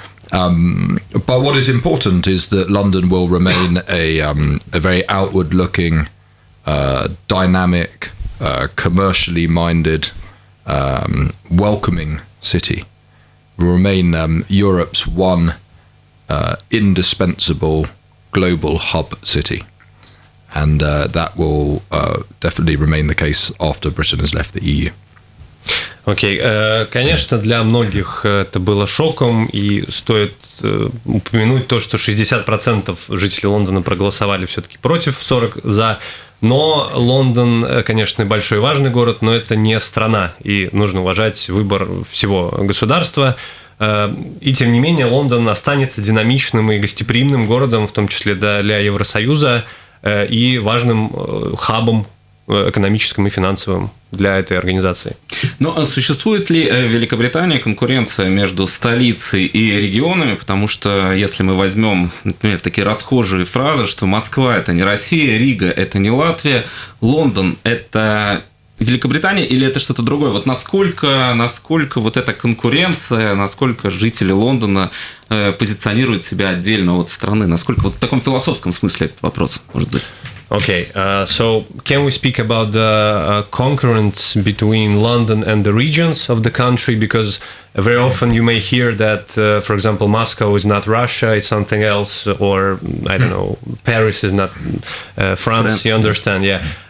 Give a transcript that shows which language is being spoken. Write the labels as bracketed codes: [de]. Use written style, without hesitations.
[en] But what is important is that London will remain a very outward-looking, dynamic, commercially minded, welcoming city. Will remain Europe's one indispensable global hub city. And that will definitely remain the case after Britain has left the EU. [ru] Окей, конечно, для многих это было шоком, и стоит упомянуть то, что 60% жителей Лондона проголосовали все-таки против, 40% за. Но Лондон, конечно, большой и важный город, но это не страна, и нужно уважать выбор всего государства. И тем не менее, Лондон останется динамичным и гостеприимным городом, в том числе для Евросоюза, и важным хабом экономическим и финансовым для этой организации. Но существует ли в Великобритании конкуренция между столицей и регионами? Потому что если мы возьмем, например, такие расхожие фразы, что Москва – это не Россия, Рига – это не Латвия, Лондон – это Великобритания или это что-то другое? Вот насколько вот эта конкуренция, насколько жители Лондона позиционируют себя отдельно от страны, насколько вот в таком философском смысле этот вопрос может быть? [en] Okay, so can we speak about the concurrence between London and the regions of the country? Because very often you may hear that, for example, Moscow is not Russia, it's something else, or, I don't know, Paris is not France, you understand, yeah.